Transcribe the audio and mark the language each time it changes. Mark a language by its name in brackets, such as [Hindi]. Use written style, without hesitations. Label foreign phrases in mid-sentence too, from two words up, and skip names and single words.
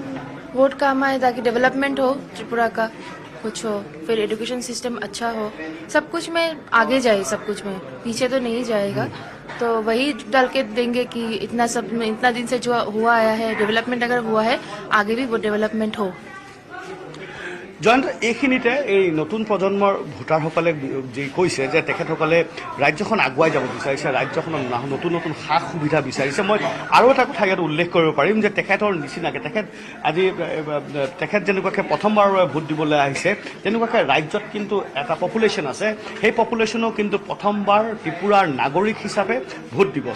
[Hindi] वोट काम आए ताकि डेवलपमेंट हो त्रिपुरा का, कुछ हो, फिर [English] education system [Hindi] अच्छा हो, सब कुछ में आगे जाए, सब कुछ में पीछे तो नहीं जाएगा। तो वही डाल के देंगे कि इतना दिन से जो हुआ आया है डेवलपमेंट अगर हुआ है, आगे भी वो डेवलपमेंट हो। [Assamese] জয়ন্ত, এইখিনিতে এই নতুন প্ৰজন্মৰ ভোটাৰসকলে যি কৈছে যে তেখেতসকলে ৰাজ্যখন আগুৱাই যাব বিচাৰিছে, ৰাজ্যখনৰ নতুন নতুন সা সুবিধা বিচাৰিছে। মই আৰু এটা কথা ইয়াত উল্লেখ কৰিব পাৰিম যে তেখেতৰ নিচিনাকৈ তেখেত যেনেকুৱাকৈ প্ৰথমবাৰৰ বাবে ভোট দিবলৈ আহিছে, তেনেকুৱাকৈ ৰাজ্যত কিন্তু এটা পপুলেশ্যন আছে, সেই পপুলেশ্যনেও কিন্তু প্ৰথমবাৰ ত্ৰিপুৰাৰ নাগৰিক হিচাপে ভোট দিব।